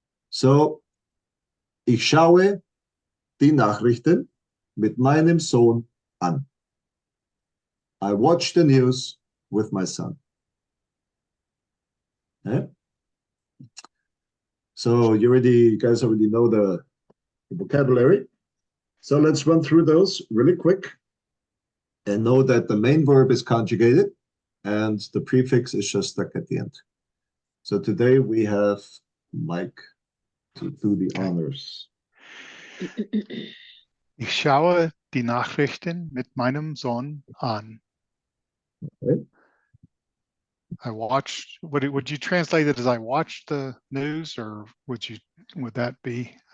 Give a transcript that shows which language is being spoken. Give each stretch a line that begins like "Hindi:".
German: So ich schaue die Nachrichten mit meinem Sohn an.
English: I watch the news with my son. Okay? So you guys already know the vocabulary. So let's run through those really quick and know that the main verb is conjugated and the prefix is just stuck at the end. So today we have Mike to do the honors.
German: Ich schaue die Nachrichten mit meinem Sohn an.
English: Okay. I watched, would you translate it as I watched the news, or would that be?